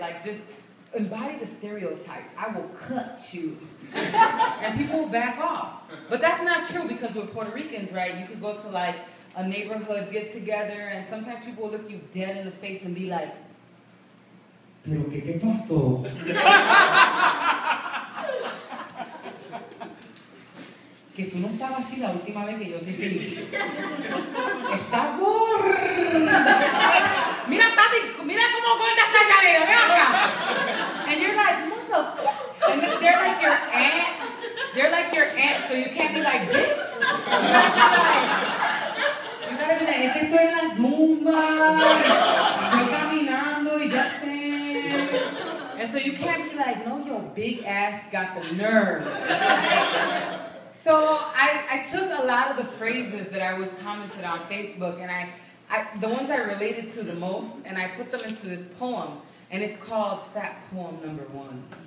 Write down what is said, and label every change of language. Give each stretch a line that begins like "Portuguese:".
English: Like, just embody the stereotypes. I will cut you. And people will back off. But that's not true because with Puerto Ricans, right, you could go to, like, a neighborhood get-together, and sometimes people will look you dead in the face and be like,
Spanish: ¿Pero qué te pasó? Que tú no estabas así la última vez que yo te vi. Está gorda. Mira, Tati, mira cómo gorda está Janeiro, ven acá.
English: And you're like, motherfucker. And they're like your aunt. They're like your aunt, so you can't be like, bitch. You gotta be like,
Spanish: es que estoy en la zumba, estoy caminando y ya sé.
English: And so you can't be like, no, your big ass got the nerve. So I took a lot of the phrases that I was commented on Facebook, and I the ones I related to the most, and I put them into this poem, and it's called Fat Poem Number 1.